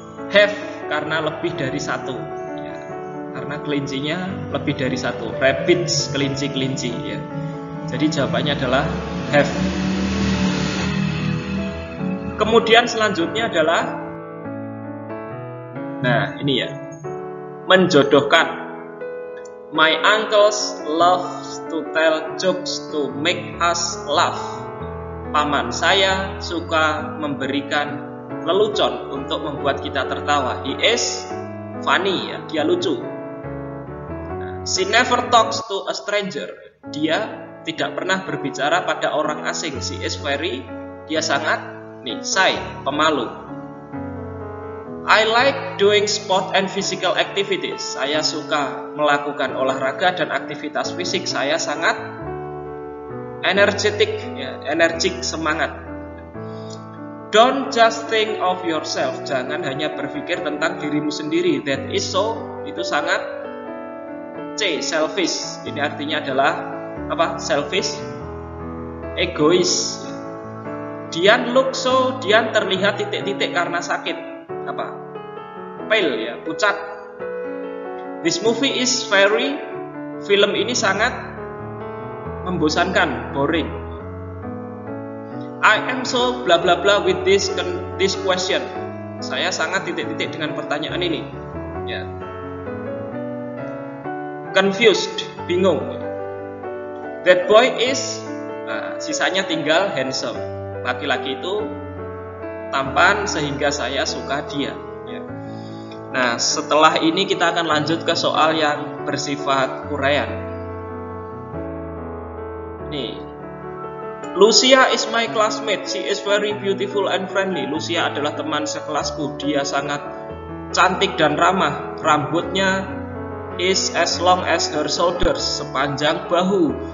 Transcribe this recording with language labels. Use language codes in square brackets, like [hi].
[id] Have karena lebih dari satu, ya. Karena kelincinya lebih dari satu. Rabbits, kelinci ya. Jadi jawabannya adalah have. Kemudian selanjutnya adalah, nah ini ya, menjodohkan. [en] My uncles loves to tell jokes to make us laugh. [id] Paman saya suka memberikan lelucon untuk membuat kita tertawa. [en] He is funny [id] ya, dia lucu. [en] She never talks to a stranger. [id] Dia tidak pernah berbicara pada orang asing. [en] She is very, [id] dia sangat [en] shy, [id] pemalu. [en] I like doing sport and physical activities. [id] Saya suka melakukan olahraga dan aktivitas fisik. Saya sangat energetic, ya, energik, semangat. [en] Don't just think of yourself. [id] Jangan hanya berpikir tentang dirimu sendiri. [en] That is so, [id] itu sangat [en] selfish. [id] Ini artinya adalah apa? Selfish, egois. [en] Dian look so, [id] Dian terlihat titik-titik karena sakit. Apa? Pale ya, pucat. [en] This movie is very, [id] film ini sangat membosankan, [en] boring. I am so bla bla bla with this question. [id] Saya sangat titik-titik dengan pertanyaan ini. Ya. [en] Confused, [id] bingung. [en] That boy is, [id] sisanya tinggal [en] handsome. [id] Laki-laki itu tampan sehingga saya suka dia ya. Nah setelah ini kita akan lanjut ke soal yang bersifat uraian. Nih, [en] Lucia is my classmate. She is very beautiful and friendly. [id] Lucia adalah teman sekelasku. Dia sangat cantik dan ramah. Rambutnya [en] is as long as her shoulders, [id] sepanjang bahu.